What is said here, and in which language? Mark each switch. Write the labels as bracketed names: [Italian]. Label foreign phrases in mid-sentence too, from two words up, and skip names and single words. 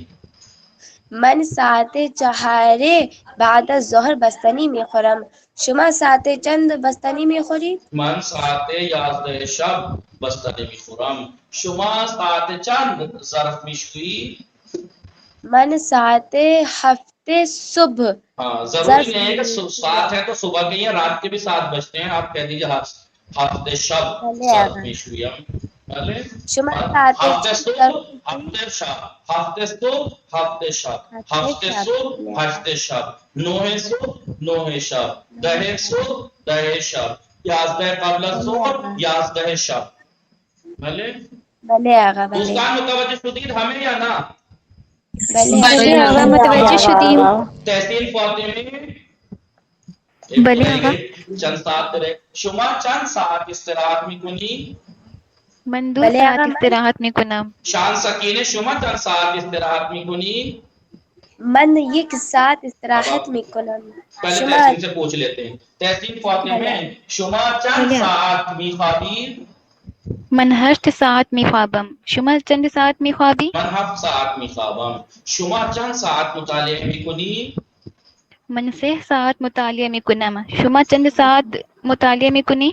[Persian] من ساعت 4 بعد الظهر بستنی میخورم شما ساعت چند بستنی میخورید من ساعت 11 شب بستنی میخورم شما ساعت چند ظرف میشویی من ساعت 7 صبح [Urdu] ضروری نہیں ہے کہ ساعت ہے تو صبح کے یا رات کے بھی 7 بجتے ہیں آپ کہہ دیجیے [Persian] ہفتے شب ظرف میشویم شما ساعت هفته شب 9 شب 10 شب 11 قبل الظهر 11 شب بله آقا دوستان متوجہ شدید ہمیں یا نہ بلے آقا متوجہ شدیم تحصیل فاطمی بلے آقا چند ساعت رہے شما چند ساعت استراحت میکنی من دو بلے ساعت آقا، استراحت می کنم. شان سکینه شما چند ساعت استراحت میکنی؟ من یک ساعت استراحت میکنم. [Urdu] پہلے شما تحسین سے پوچھ لیتے ہیں. [Persian] تحسین فاطمه شما چند بله. ساعت میخوابی؟ من 8 ساعت می خوابم. شما چند ساعت می خوابی؟ من 7 ساعت میخوابم. شما چند ساعت مطالعه میکنی؟ من 3 ساعت مطالعه می کنم. شما چند ساعت مطالعه می کنی؟